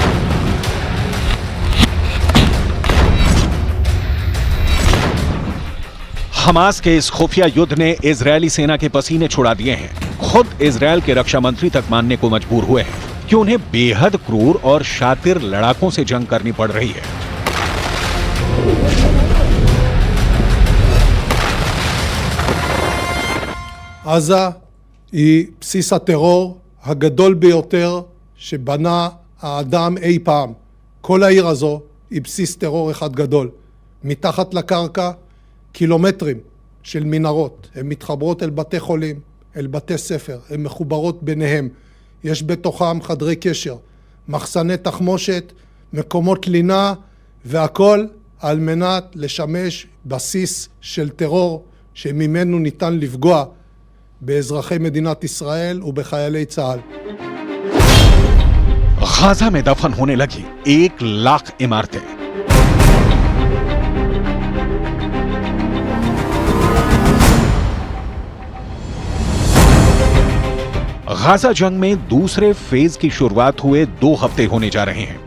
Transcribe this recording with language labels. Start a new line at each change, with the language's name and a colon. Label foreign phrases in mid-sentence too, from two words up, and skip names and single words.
Hindi: हमास के इस खुफिया युद्ध ने इजरायली सेना के पसीने छुड़ा दिए हैं। खुद इजरायल के रक्षा मंत्री तक मानने को मजबूर हुए हैं कि उन्हें बेहद क्रूर और शातिर लड़ाकों से जंग करनी पड़ रही है।
Hebrew: עזה היא בסיס הטרור הגדול ביותר שבנה האדם אי פעם. כל העיר הזו היא בסיס טרור אחד גדול. מתחת לקרקע קילומטרים של מנהרות, הן מתחברות אל בתי חולים, אל בתי ספר, הן מחוברות ביניהם. יש בתוכם חדרי קשר, מחסני תחמושת, מקומות לינה, והכל על מנת לשמש בסיס של טרור שממנו ניתן לפגוע באזרחי מדינת ישראל ובחיילי צה"ל.
Hindi: गाजा में दफन होने लगी 1,00,000 इमारतें। गाजा जंग में दूसरे फेज की शुरुआत हुए 2 हफ्ते होने जा रहे हैं।